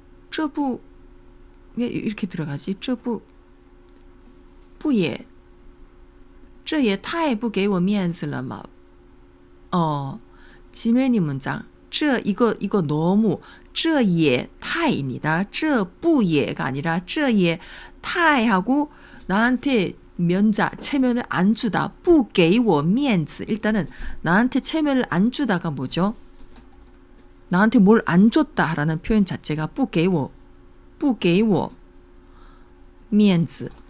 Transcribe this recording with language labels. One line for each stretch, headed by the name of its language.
Korean: 这不 왜 이렇게 들어가지?
Chinese: 这也太不给我面子了嘛.
Korean: 지메니 문장. 这 이거 너무 这也太입니다. 这不也가 아니라 这也太 하고 나한테 면자, 체면을 안 주다.
Chinese: 不给我面子.
Korean: 일단은 나한테 체면을 안 주다가 뭐죠? 나한테 뭘 안 줬다라는 표현 자체가 不给我面子.